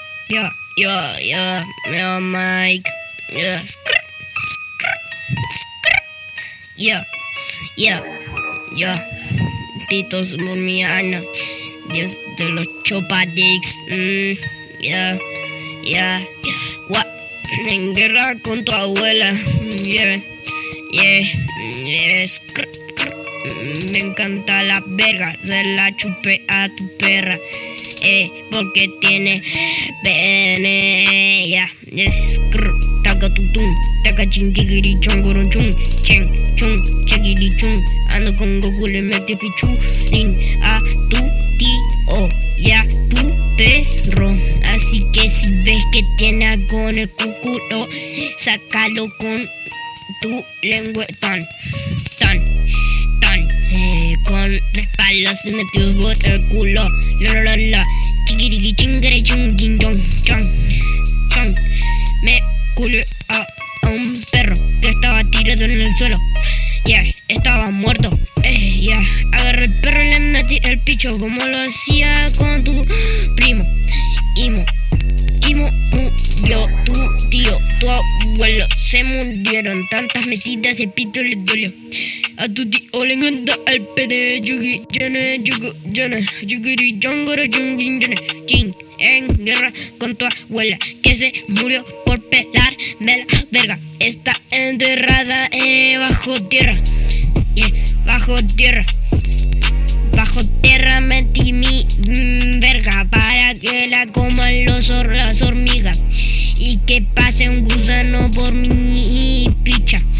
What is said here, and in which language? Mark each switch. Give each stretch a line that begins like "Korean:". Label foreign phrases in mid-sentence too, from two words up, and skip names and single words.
English: Mega Mike. Yeah, yeah, yeah.
Spanish: Pitos Murmiana. Dios de los Chopadix.
English: Yeah, yeah. What?
Spanish: En guerra con tu abuela.
English: Yeah, yeah.
Spanish: Me encanta la verga. Se la chupé a tu perra. Porque tiene pene. Ya, taca tutum, taca chin tigiri chongorun chung, chen chung, chegiri chung. Ando con Goku, le mete pichu, rin a tu tío, ya tu perro. Así que si ves que tiene algo en el cuculo, sácalo con tu lengua tan. Con respaldo se metió por el culo. La. Chiquiriqui chingere chung ding dong chong. Me culé a un perro que estaba tirado en el suelo. Estaba muerto. Agarré el perro y le metí el picho como lo hacía con tu primo. Imo murió, tu tío, tu abuelo se murieron. Tantas metidas de pito le dolió. A tu tío le encanta el pene. Yugi, yugiri, yongoro, yungin, chin, en guerra con tu abuela que se murió por pelarme la verga. Está enterrada bajo tierra. Bajo tierra metí mi verga para que la coman las hormigas y que pase un gusano por mi picha.